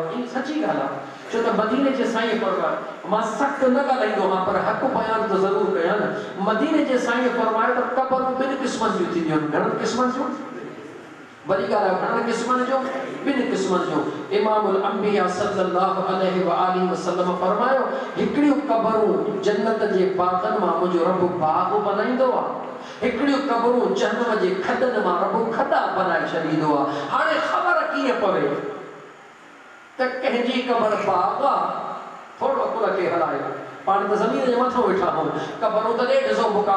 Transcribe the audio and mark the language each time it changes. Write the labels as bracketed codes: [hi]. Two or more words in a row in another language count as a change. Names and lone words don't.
[sd] ई सची ॻाल्हि आहे, छो त मदीने जे साईं फरमायो मां सख़्तु न ॻाल्हाईंदो आहियां पर हक़ बयान त ज़रूरु कयां न। मदीने जे साईं फरमायो त क़ब्रूं ॿिनि क़िस्मनि जूं थींदियूं आहिनि। घणनि क़िस्मनि जूं? वरी ॻाल्हि आहे घणनि क़िस्मनि जूं? ॿिनि क़िस्मनि जूं। इमामुल अंबिया [ar] صلى الله عليه وآله وسلم [sd] फरमायो हिकिड़ियूं क़ब्रूं जन्नत जे बाग़नि मां मुंहिंजो रब बाग़ बनाईंदो आहे, हिकिड़ियूं क़ब्रूं जहन्नम जे खॾनि मां रब खॾा बनाए छॾींदो आहे। हाणे ख़बर कीअं पवे त कंहिंजी क़ब्र बाग़ आहे? थोरो अकुल खे हलायो, पाण त ज़मीन जे मथां वेठा आहियूं, क़ब्रूं त 150 मुक़ाम।